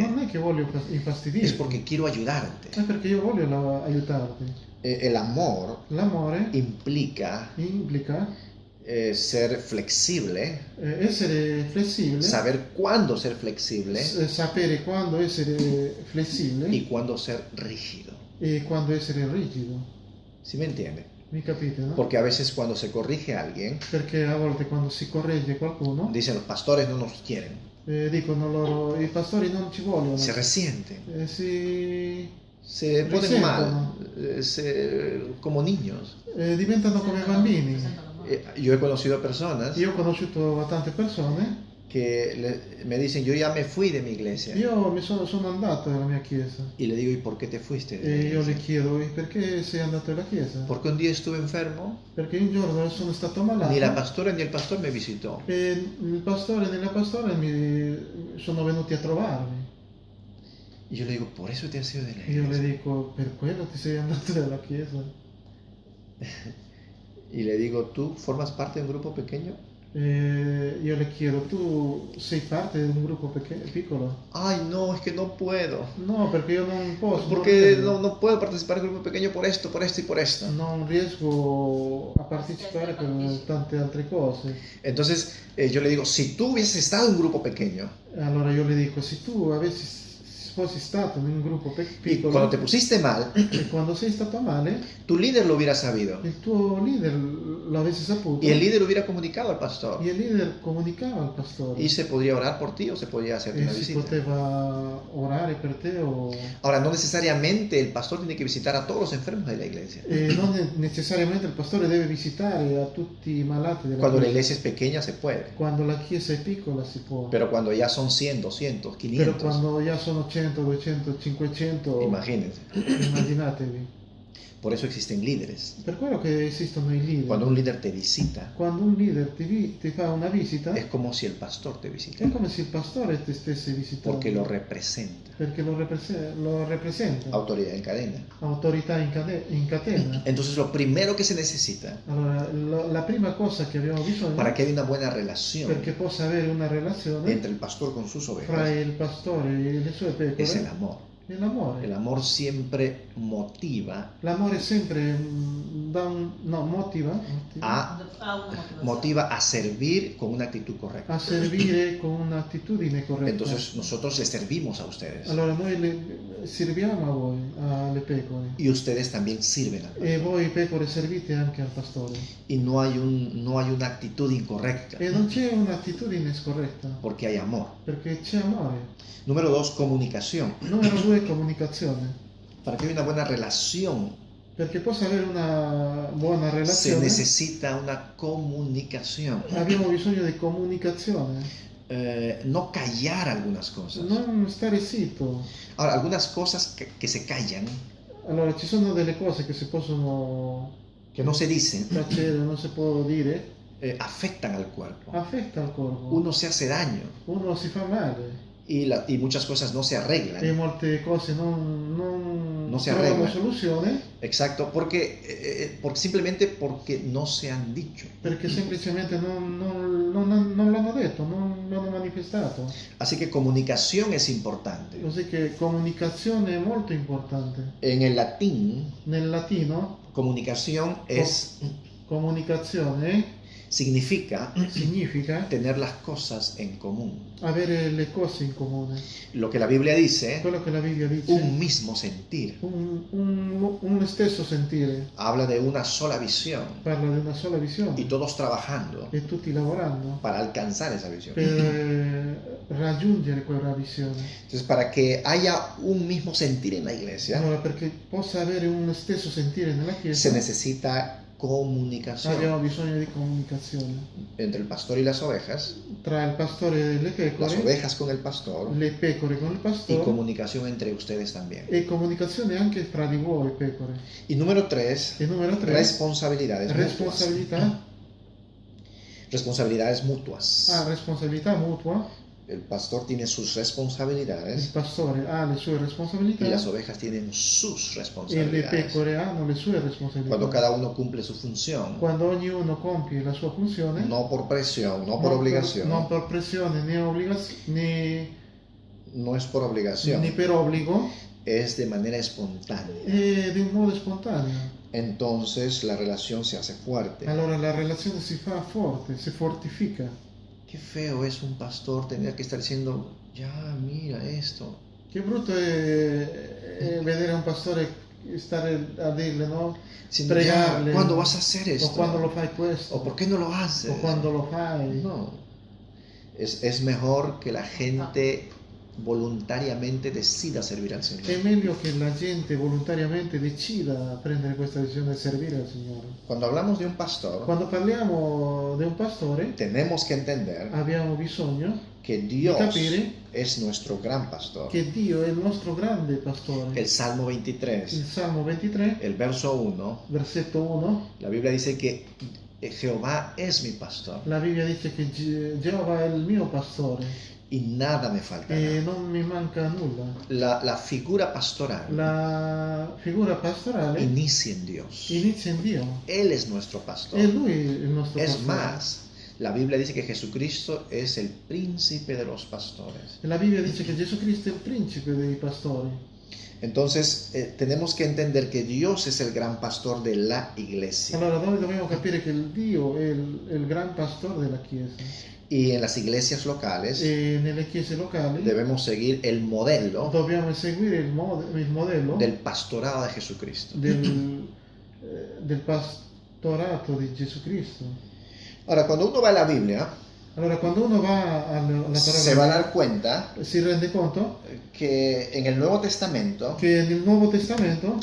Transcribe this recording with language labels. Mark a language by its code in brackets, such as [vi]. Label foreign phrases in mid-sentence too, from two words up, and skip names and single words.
[it] Non è che voglio infastidirti. [es] Es porque quiero ayudarte. [it] È perché io voglio aiutarti. [es] El amor [it] L'amore [es] implica [it] implica [es] ser flexible, [it] essere flessibile, [es] saber cuándo ser flexible [it] sapere quando essere flessibile [es] y cuándo ser rígido. [it] e quando essere rigido. [es] ¿Sí me entiende? [it] Mi capite, no? [es] Porque a veces cuando se corrige a alguien, [it] Perché a volte quando si corregge qualcuno, [es] dicen los pastores no nos quieren, [it] dicono loro, i pastori non ci vogliono, [es] se resienten, [it] si [es] se ponen [it] risentono, [es] mal, como niños. [it] diventano come bambini. [es] Yo he conocido personas [it] Io ho conosciuto tante persone, [es] que me dicen, yo ya me fui de mi iglesia. [it] io sono andato nella mia chiesa [es] Y le digo, ¿y por qué te fuiste de [it] e [es] la [it] io le [es] iglesia? [it] chiedo, perché sei andato alla chiesa? [es] Porque un día estuve enfermo, [it] Perché un giorno sono stato malato [es] ni la pastora ni el pastor me visitó. [it] e il pastore e la pastora mi sono venuti a trovarmi. [es] Y yo le digo, por eso te has ido de la [it] E io le [es] iglesia. [it] dico, per quello ti sei andato dalla chiesa? [es] Y le digo, ¿tú formas parte de un grupo pequeño? [it] E io le chiedo, tu sei parte di un gruppo piccolo? [es] Ay, no, es que no puedo. [it] No, perché io non posso. [es] Porque [it] non, [es] no puedo participar en un grupo pequeño por esto y por esto. [it] non riesco a partecipare per tante altre cose. [es] Entonces yo le digo, si tú hubieses estado en un grupo pequeño, [it] Allora io le dico, se tu avessi fossi stato in un gruppo [es] y [it] piccolo [es] cuando te pusiste mal, [it] e quando sei stato male, [es] tu líder lo hubiera sabido [it] il tuo leader lo avesse saputo [es] y el líder hubiera comunicado al pastor [it] e il leader comunicava al pastore [es] y se podría orar por ti o se podría hacerte [it] e [es] una [it] si [es] visita. [it] poteva orare per te [es] Ahora, no necesariamente el pastor tiene que visitar a todos los enfermos de la iglesia. [it] e non necessariamente il pastore deve visitare a tutti i malati della [es] Cuando la [it] chiesa. [es] iglesia es pequeña se puede, [it] Quando la chiesa è piccola si può, [es] pero cuando ya son 100, 200, [it] però [es] 500, [it] quando già sono 100, 200, 500, [es] imagínense. [it] immaginatevi. [es] Por eso existen líderes. [it] Per quello che esistono i leader. [es] Cuando un líder te visita, [it] Quando un leader ti fa una visita, [es] es como si el pastor te visita, [it] è come se il pastore ti stesse visitando. [es] porque lo representa. [it] Perché lo rappresenta. [es] Autoridad en cadena. [it] Autorità in catena. [es] Entonces, lo primero que se necesita [it] Allora, la prima cosa che abbiamo bisogno [es] para que haya una buena relación [it] perché possa avere una relazione [es] entre el pastor con sus [it] fra [es] ovejas [it] il pastore e le sue pecore [es] es el amor. [it] è l'amore. [es] El amor siempre motiva [it] L'amore sempre [es] motiva a servir con una actitud correcta. [it] a servire con un'attitudine corretta. [es] Entonces nosotros les servimos a ustedes [it] Allora noi serviamo a voi, alle pecore, [es] y ustedes también sirven al [it] e [es] pastor. [it] voi pecore servite anche al pastore. [es] Y no hay una actitud incorrecta [it] E non c'è un'attitudine scorretta, [es] porque hay amor. [it] perché c'è amore. [es] Número 2, comunicación. [it] Numero 2, comunicazione. [es] Para que haya una buena relación [it] Perché possa avere una buona [es] se [it] relazione [es] necesita una comunicación. [it] abbiamo bisogno di comunicazione. [es] No callar algunas cosas. [it] Non stare zitto. [es] Ahora, algunas cosas que se callan, [it] Allora, ci sono delle cose che si possono [es] que no se dicen, [it] tacere, non si può dire, [es] afectan al cuerpo. [it] affetta il corpo. [es] Uno se hace daño [it] Uno si fa male [es] y muchas cosas no se [it] e [es] arreglan. [it] molte cose non si trovano [es] arregla. [it] soluzione [es] Exacto, simplemente porque no se han dicho. [it] perché semplicemente non l'hanno detto, non l'hanno manifestato. [es] Así que comunicación es importante. [it] Così che comunicazione è molto importante. [es] En el latín, [it] Nel latino, [es] comunicación [it] comunicazione [es] significa [it] significa [es] tener las cosas en común. [it] avere le cose in comune. [es] Lo que la Biblia dice, [it] Quello che la Bibbia dice, [es] un mismo sentir. [it] un stesso sentire, [es] Habla de una sola visión [it] parla di una sola visione [es] y todos trabajando [it] e tutti lavorando [es] para alcanzar esa visión. [it] per raggiungere quella visione. [es] Entonces, para que haya un mismo sentir en la iglesia, [it] Allora, perché possa avere un stesso sentire nella [es] se [it] Chiesa, [es] necesita comunicación [it] abbiamo bisogno di comunicazione [es] entre el pastor y las ovejas, [it] tra il pastore e le [es] las [it] pecore, [es] ovejas con el pastor [it] le pecore con il [es] y [it] pastore [es] comunicación entre ustedes también. [it] e comunicazione anche fra di voi pecore. [es] Y número 3, [it] E numero 3, [es] responsabilidades mutuas. [it] responsabilità. [es] Responsabilidades mutuas. [it] Responsabilità mutua. [es] El pastor tiene sus [it] Il [es] responsabilidades [it] pastore ha le sue responsabilità [es] y las ovejas tienen sus [it] e le [es] responsabilidades. [it] pecore hanno le sue responsabilità. [es] Cuando cada uno cumple su función, [it] Quando ognuno compie la sua funzione, [es] no por presión, no por obligación, [it] non per pressione [es] no es por obligación, [it] né per obbligo, [es] es de manera espontánea. [it] e di un modo spontaneo. [es] Entonces la relación se hace fuerte. [it] Allora la relazione si fa forte, si fortifica. [es] Qué feo es un pastor tener que estar diciendo, ya mira esto. [it] Che brutto è vedere un pastore stare a dirle, no? [es] Diciendo, [it] Pregarle. [es] ya, ¿cuándo vas a hacer esto? [it] O quando lo fai questo. [es] ¿O por qué no lo haces? [it] O quando lo fai. [es] No. Es mejor que la gente voluntariamente decida servir al Señor. [it] È meglio che la gente volontariamente decida prendere questa decisione di servire al Signore. [es] Cuando hablamos de un pastor, [it] Quando parliamo di un pastore, [es] tenemos que entender [it] abbiamo bisogno [es] que Dios [it] capire [es] es nuestro gran pastor. [it] che Dio è il nostro grande pastore. [es] El Salmo 23, [it] Il Salmo 23, [es] el verso 1, [it] versetto 1, [es] la Biblia dice que Jehová es mi pastor [it] la Bibbia dice che Geova è il mio pastore [es] y nada me faltará. [it] e non mi manca nulla. [es] La figura pastoral [it] La figura pastorale [es] inicia en Dios. [it] inizia in Dio. [es] Él es nuestro pastor. [it] È Lui il nostro [es] Es [it] pastore. [es] más, la Biblia dice que Jesucristo es el príncipe de los pastores. [it] E la Bibbia dice che Gesù Cristo è il principe dei pastori. [es] Entonces, tenemos que entender que Dios es el gran pastor de la iglesia. [it] Allora noi dobbiamo capire che il Dio è il gran pastore della Chiesa. [es] Y en las iglesias locales [it] e nelle chiese locali [es] debemos seguir el modelo [it] dobbiamo seguire il modello [es] del pastorado de Jesucristo. [it] del pastorato di Gesù Cristo. [es] Ahora, cuando uno va a la Biblia, [it] Allora, quando uno va alla parola, [es] se va a dar cuenta [it] si rende conto [es] que en el Nuevo Testamento [it] che nel Nuovo Testamento